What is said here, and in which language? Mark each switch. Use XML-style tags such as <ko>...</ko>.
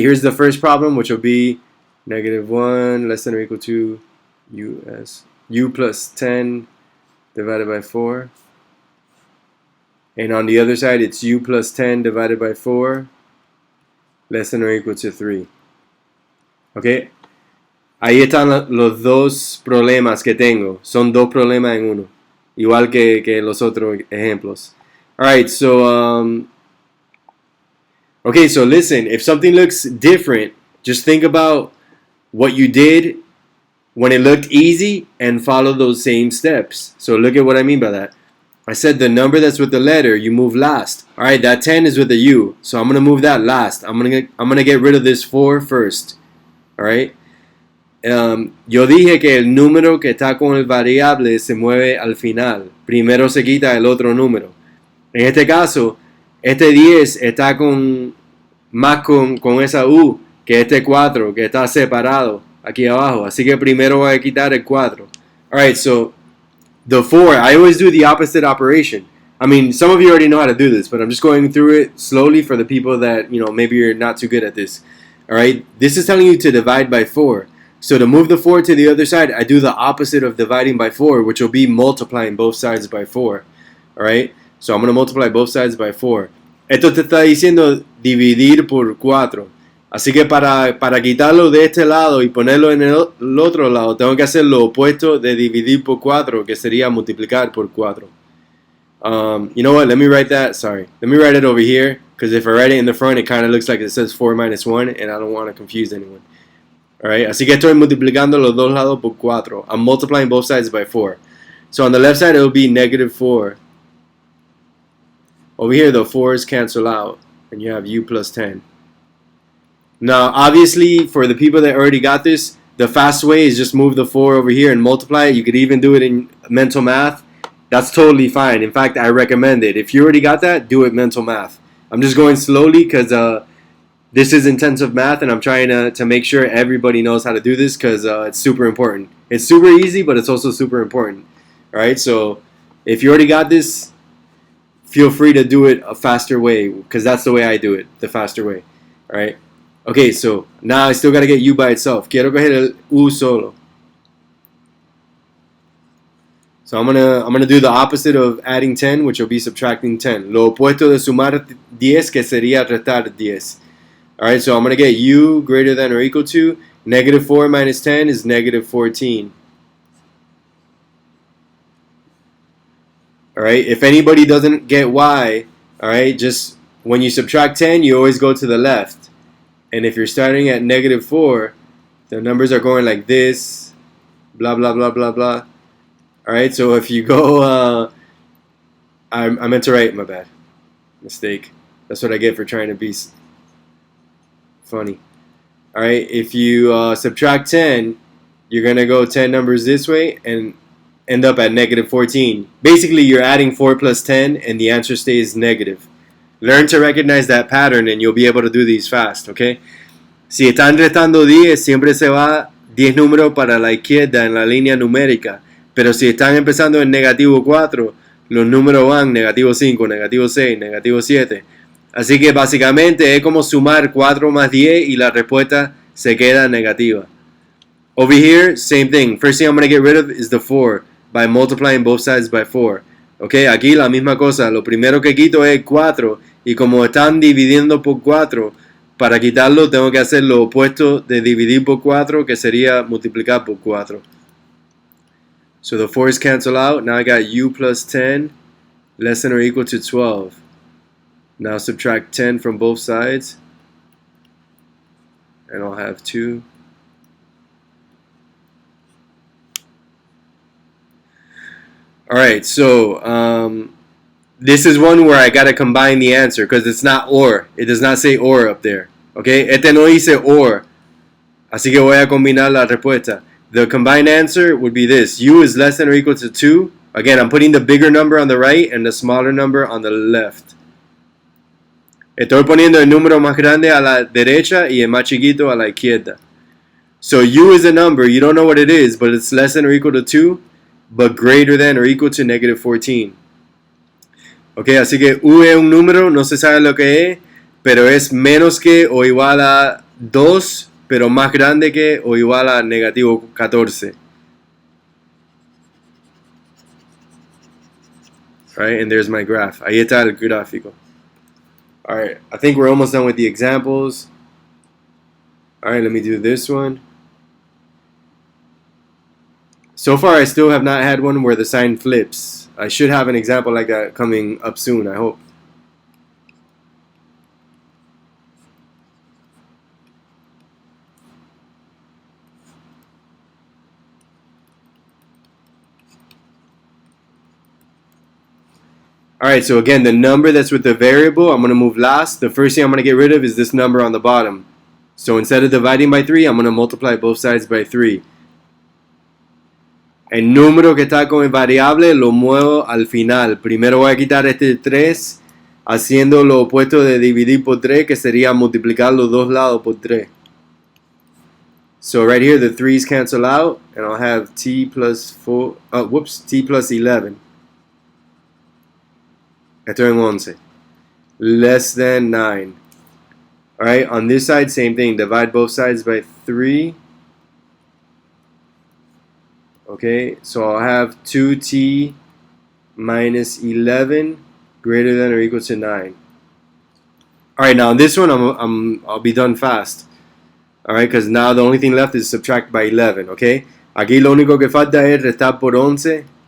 <en>Here's the first problem, which will be negative 1 less than or equal to u plus 10 divided by 4. And on the other side, it's u plus 10 divided by 4 less than or equal to 3. Okay.</en> <es>Ahí están los dos problemas que tengo. Son dos problemas en uno. Igual que los otros ejemplos.</es> <en>Alright, so okay, so listen, if something looks different, just think about what you did when it looked easy and follow those same steps. So look at what I mean by that. I said the number that's with the letter, you move last. Alright, that 10 is with the U. So I'm going to move that last. I'm gonna get rid of this 4 first. Alright.</en> <es>Yo dije que el número que está con el variable se mueve al final. Primero se quita el otro número. En este caso, este 10 está más con esa U que este 4 que está separado aquí abajo. Así que primero voy a quitar el 4.</es> <en>Alright, so the 4, I always do the opposite operation. I mean, some of you already know how to do this, but I'm just going through it slowly for the people that, maybe you're not too good at this. Alright, this is telling you to divide by 4. So to move the 4 to the other side, I do the opposite of dividing by 4, which will be multiplying both sides by 4. Alright, so I'm going to multiply both sides by 4.</en> <es>Esto te está diciendo dividir por 4. Así que para quitarlo de este lado y ponerlo en el otro lado, tengo que hacer lo opuesto de dividir por 4, que sería multiplicar por 4.</es> <en>You know what? Let me write that. Sorry. Let me write it over here, because if I write it in the front, it kind of looks like it says 4 minus 1, and I don't want to confuse anyone.</en> <es>Alright, así que estoy multiplicando los dos lados por 4.</es> <en>I'm multiplying both sides by 4. So on the left side, it will be negative 4. Over here, the 4's cancel out, and you have u plus 10. Now, obviously, for the people that already got this, the fast way is just move the 4 over here and multiply it. You could even do it in mental math. That's totally fine. In fact, I recommend it. If you already got that, do it mental math. I'm just going slowly because this is intensive math, and I'm trying to make sure everybody knows how to do this because it's super important. It's super easy, but it's also super important. All right, so if you already got this, feel free to do it a faster way because that's the way I do it, the faster way. All right. Okay, so now I still got to get u by itself.</en> <es>Quiero coger el u solo.</es> <en>So I'm gonna do the opposite of adding 10, which will be subtracting 10.</en> <es>Lo opuesto de sumar 10, que sería restar 10.</es> <en>Alright, so I'm gonna get u greater than or equal to negative 4 minus 10 is negative 14. Alright, if anybody doesn't get y, alright, just when you subtract 10, you always go to the left. And if you're starting at negative 4, the numbers are going like this, blah, blah, blah, blah, blah. Alright, so if you go, I meant to write, my bad. Mistake. That's what I get for trying to be funny. Alright, if you subtract 10, you're going to go 10 numbers this way and end up at negative 14. Basically, you're adding 4 plus 10, and the answer stays negative. Learn to recognize that pattern, and you'll be able to do these fast, okay?</en> <es>Si están restando 10, siempre se va 10 números para la izquierda en la línea numérica. Pero si están empezando en negativo 4, los números van negativo 5, negativo 6, negativo 7. Así que básicamente es como sumar 4 más 10 y la respuesta se queda negativa.</es> <en>Over here, same thing. First thing I'm going to get rid of is the 4 by multiplying both sides by 4.</en> <es>Okay, aquí la misma cosa. Lo primero que quito es 4 y como están dividiendo por 4, para quitarlo tengo que hacer lo opuesto de dividir por 4, que sería multiplicar por 4.</es> <en>So the 4's cancel out. Now I got u plus 10 less than or equal to 12. Now subtract 10 from both sides. And I'll have 2. Alright, so this is one where I gotta combine the answer because it's not or. It does not say or up there.</en> <es>Okay, este no dice or. Así que voy a combinar la respuesta.</es> <en>The combined answer would be this. U is less than or equal to 2. Again, I'm putting the bigger number on the right and the smaller number on the left.</en> <es>Estoy poniendo el número más grande a la derecha y el más chiquito a la izquierda.</es> <en>So U is a number. You don't know what it is, but it's less than or equal to 2, but greater than or equal to negative 14.</en> <es>Ok, así que U es un número, no se sabe lo que es, pero es menos que o igual a 2, pero más grande que o igual a negativo 14.</es> <en>Alright, and there's my graph.</en> <es>Ahí está el gráfico.</es> <en>Alright, I think we're almost done with the examples. Alright, let me do this one. So far, I still have not had one where the sign flips. I should have an example like that coming up soon, I hope. Alright, so again, the number that's with the variable, I'm going to move last. The first thing I'm going to get rid of is this number on the bottom. So instead of dividing by 3, I'm going to multiply both sides by 3.</en> <es>El número que está con el variable lo muevo al final. Primero voy a quitar este 3 haciendo lo opuesto de dividir por 3, que sería multiplicar los dos lados por 3.</es> <en>So right here the 3's cancel out and I'll have t plus 11.</en> <es>Esto en 11.</es> <en>Less than 9. Alright, on this side, same thing. Divide both sides by 3. Okay, so I'll have 2t minus 11 greater than or equal to 9. All right, now this one I'll be done fast. All right, because now the only thing left is subtract by 11. Okay.</en> <es>Aquí lo único que falta es restar por 11.</es>